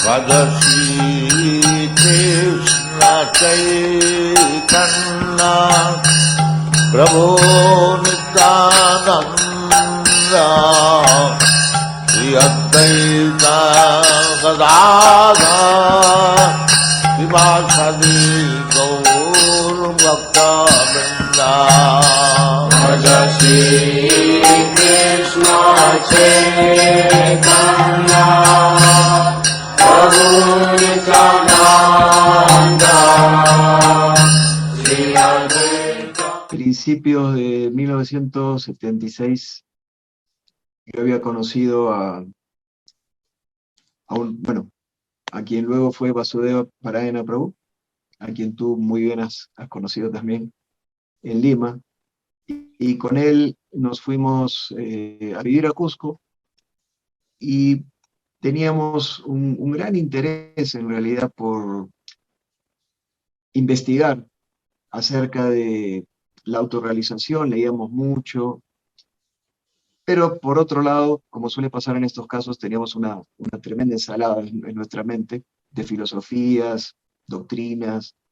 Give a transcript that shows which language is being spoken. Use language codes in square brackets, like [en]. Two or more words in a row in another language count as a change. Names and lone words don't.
[sa] Shri Krishna Chaitanya Prabhu Nityananda Shri Advaita Gadadhar Srivasadi Gaur Bhakta Vrinda Shri Krishna Chaitanya Prabhu Nityananda Shri Advaita. [es] Principios de 1976 yo había conocido a quien luego fue Vasudeva Parayana Prabhu, a quien tú muy bien has conocido también en Lima, y con él nos fuimos a vivir a Cusco, y teníamos un gran interés en realidad por investigar acerca de la autorrealización, leíamos mucho, pero por otro lado, como suele pasar en estos casos, teníamos una tremenda ensalada en nuestra mente de filosofías, doctrinas.